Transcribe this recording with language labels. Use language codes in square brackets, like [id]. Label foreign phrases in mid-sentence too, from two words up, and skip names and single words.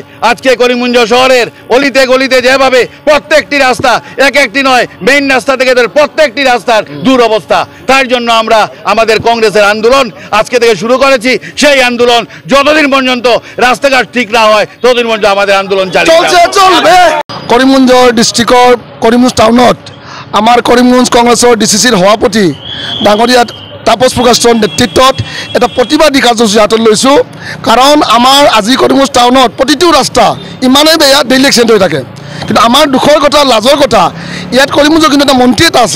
[bn] আজকে করিমগঞ্জ শহরের অলিতে গলিতে যেভাবে প্রত্যেকটি রাস্তা, একটি নয়, মেইন রাস্তা থেকে প্রত্যেকটি রাস্তার দুরবস্থা, তার জন্য আমরা আমাদের কংগ্রেসের আন্দোলন আজকে থেকে শুরু করেছি। সেই আন্দোলন যতদিন পর্যন্ত রাস্তাঘাট ঠিক না হয় ততদিন পর্যন্ত আমাদের আন্দোলন চলবে। [as] করিমগঞ্জ ডিস্ট্রিক্টর করিমগঞ্জ টাউনত আমাৰ করিমগঞ্জ কংগ্রেসৰ DCCৰ সভাপতি ডাঙৰীয়া তাপস পুৰকায়স্থৰ নেতৃত্বত এটা প্ৰতিবাদী কাৰ্যসূচী হাতত লৈছোঁ। কাৰণ আমাৰ আজি করিমগঞ্জ টাউনত প্ৰতিটো ৰাস্তা ইমানেই বেয়া, [en] daily accident [as] হৈ থাকে। কিন্তু আমাৰ দুখৰ কথা, লাজৰ কথা, ইয়াত করিমগঞ্জৰ কিন্তু এটা মন্ত্ৰী এটা আছে।